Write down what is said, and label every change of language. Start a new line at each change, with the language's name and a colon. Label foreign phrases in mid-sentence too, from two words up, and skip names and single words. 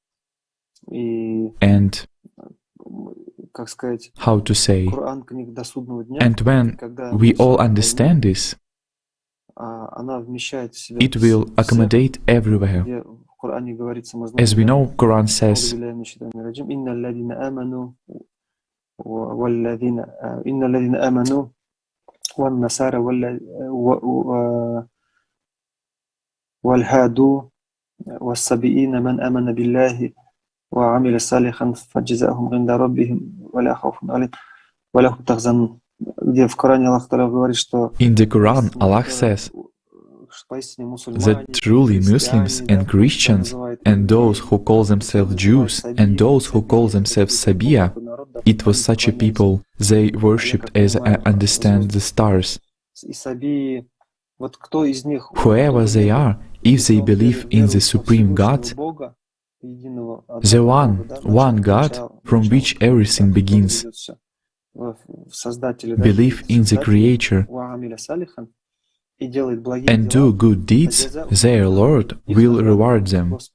English: And how to say, and when we all understand this, it will accommodate everywhere. As we know, Quran says,
Arabic: والسبئين من آمن بالله وعمل صالحا فجزاؤهم عند ربهم ولا خوف عليهم ولا هم يحزنون.
Russian: Где в Коране
Arabic: الله تعالى
Russian: говорит, что
English: in the Quran, Allah says that truly Muslims and Christians and those who call themselves Jews and those who call themselves Sabiya, it was such a people they worshipped as I understand the stars. Whoever they are, if they believe in the Supreme God, the one God from which everything begins, believe in the Creator, and do good deeds, their Lord will reward them.